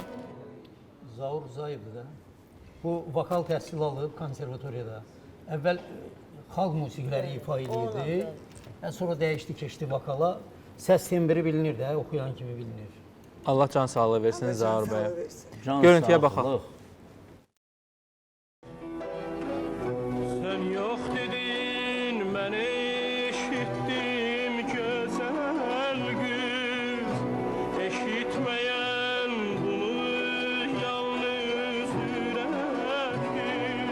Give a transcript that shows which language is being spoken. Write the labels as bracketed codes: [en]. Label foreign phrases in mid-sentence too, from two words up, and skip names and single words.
[az] Zaur Zayevdir da. Bu vokal təhsil alıb konservatoriyada. Əvvəl xalq musiqiləri ifa edirdi. Sonra dəyişdi, keçdi vokala. Səs tembri bilinir də, oxuyan kimi bilinir. Allah can sağlığı versin Zaur bəyə. Can Görüntüyə sağlıq. baxaq. [tr] Sen yok dedin, ben eşittim güzel kız. Eşitmeyen bunu yalnız yürektir.